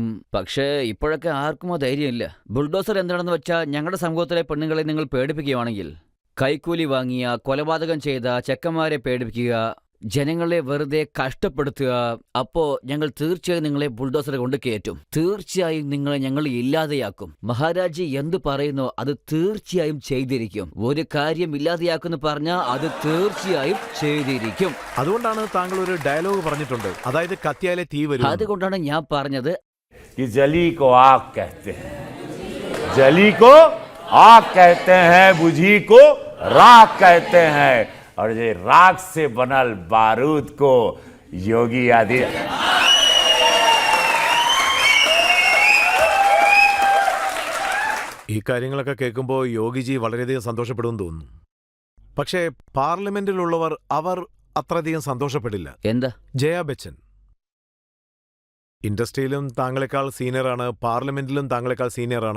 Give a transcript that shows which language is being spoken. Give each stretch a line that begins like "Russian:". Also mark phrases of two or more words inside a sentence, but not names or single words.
Malayalam: പക്ഷേ ഇപ്പോഴൊക്കെ ആർക്കും ആ ധൈര്യമില്ല. ബുൾഡോസർ എന്താണെന്ന് വെച്ചാൽ, ഞങ്ങളുടെ സമൂഹത്തിലെ പെണ്ണുങ്ങളെ നിങ്ങൾ പേടിപ്പിക്കുകയാണെങ്കിൽ, കൈക്കൂലി വാങ്ങിയ, കൊലപാതകം ചെയ്ത ചെക്കന്മാരെ പേടിപ്പിക്കുക, ജനങ്ങളെ വെറുതെ കഷ്ടപ്പെടുത്തുക, അപ്പോ ഞങ്ങൾ തീർച്ചയായും നിങ്ങളെ ബുൾഡോസർ കൊണ്ട് കയറ്റും. തീർച്ചയായും നിങ്ങളെ ഞങ്ങൾ ഇല്ലാതെയാക്കും. മഹാരാജി എന്ത് പറയുന്നോ അത് തീർച്ചയായും ചെയ്തിരിക്കും. ഒരു കാര്യം ഇല്ലാതെയാക്കുമെന്ന് പറഞ്ഞാൽ അത് തീർച്ചയായും ചെയ്തിരിക്കും. അതുകൊണ്ടാണ് താങ്കൾ ഒരു ഡയലോഗ് പറഞ്ഞിട്ടുണ്ട്, അതായത് കത്തിയാലെ തീ വരും. അതുകൊണ്ടാണ് ഞാൻ പറഞ്ഞത്,
Hindi: कि जली को आग कहते हैं, जली को आग कहते हैं, बुझी को राख कहते हैं, और ये राख से बनल बारूद को योगी आदि
Malayalam: ഈ കാര്യങ്ങളൊക്കെ കേൾക്കുമ്പോൾ യോഗിജി വളരെയധികം സന്തോഷപ്പെടുമെന്ന് തോന്നുന്നു. പക്ഷേ പാർലമെന്റിലുള്ളവർ അവർ അത്രയധികം സന്തോഷപ്പെടില്ല. എന്താ? ജയ ബച്ചൻ ഇൻഡസ്ട്രിയിലും താങ്കളെക്കാൾ സീനിയറാണ്, പാർലമെന്റിലും താങ്കളെക്കാൾ സീനിയറാണ്.